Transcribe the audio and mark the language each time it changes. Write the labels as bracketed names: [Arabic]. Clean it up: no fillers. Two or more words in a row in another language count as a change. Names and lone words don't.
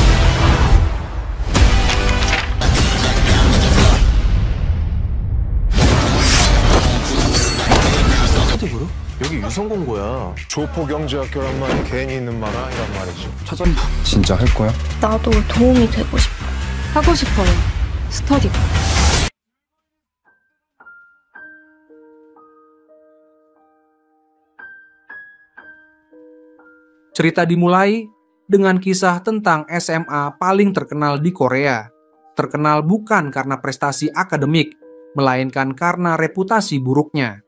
[Korean] 스타디브로? 여기 유성공고야. 조포경제학교란 말이 괜히 있는 말 아니란 말이지. 차장님 진짜 할 거야? 나도 도움이 되고 싶어. 하고 싶어요. 스터디가. [Indonesian] Cerita dimulai dengan kisah tentang SMA paling terkenal di Korea. Terkenal bukan karena prestasi akademik, melainkan karena reputasi buruknya.